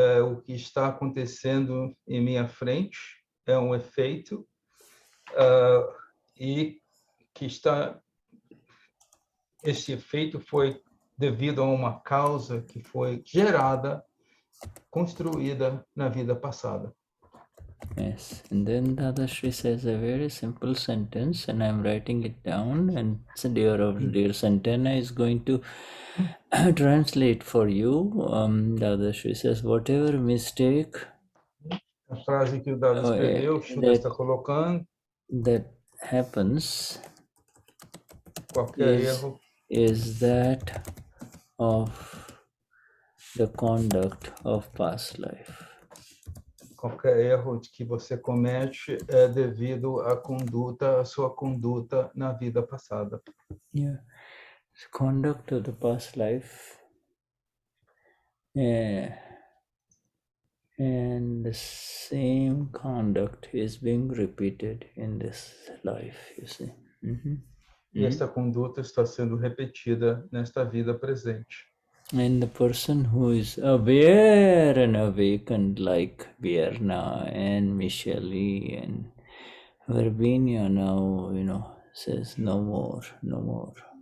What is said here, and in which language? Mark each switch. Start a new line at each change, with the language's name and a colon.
Portuguese: O que está acontecendo em minha frente é um efeito, e que esse efeito foi devido a uma causa que foi gerada, construída na vida passada.
English: Yes, and then Dadashri says a very simple sentence, and I'm writing it down, and dear Santana is going to translate for you. Dadashri says, whatever mistake
Portuguese: A frase que o Dada escreveu, o Shuddha está colocando,
English: that happens
Portuguese: qualquer erro
English: is that of the conduct of past life.
Portuguese: Qualquer erro que você comete é devido à sua conduta na vida passada.
English: Yeah, the conduct of the past life, and the same conduct is being repeated in this life, you see.
Portuguese: E esta conduta está sendo repetida nesta vida presente.
English: And the person who is aware and awakened, like Vierna and Michelle and Verbinia now, says no more, no more.